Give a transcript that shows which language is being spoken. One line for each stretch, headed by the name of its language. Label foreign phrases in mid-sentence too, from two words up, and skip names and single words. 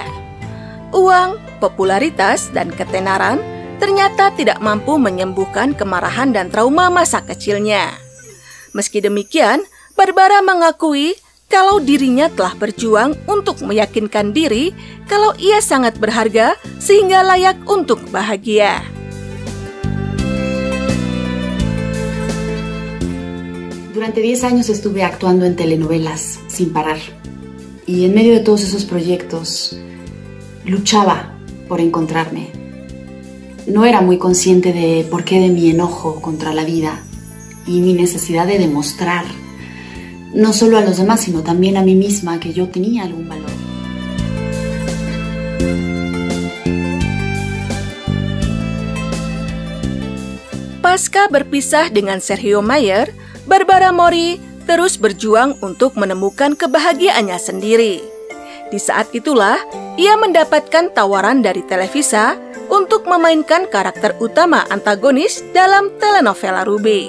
Indonesian: Uang, popularitas, dan ketenaran ternyata tidak mampu menyembuhkan kemarahan dan trauma masa kecilnya. Meski demikian, Barbara mengakui kalau dirinya telah berjuang untuk meyakinkan diri kalau ia sangat berharga sehingga layak untuk bahagia.
Spanish: Durante 10 años estuve actuando en telenovelas sin parar. Y en medio de todos esos proyectos, luchaba por encontrarme. No era muy consciente de por qué de mi enojo contra la vida y mi necesidad de demostrar, no solo a los demás, sino también a mí misma, que yo tenía algún valor.
Indonesian: Pasca berpisah dengan Sergio Mayer, Barbara Mori terus berjuang untuk menemukan kebahagiaannya sendiri. Di saat itulah, ia mendapatkan tawaran dari Televisa untuk memainkan karakter utama antagonis dalam telenovela Ruby.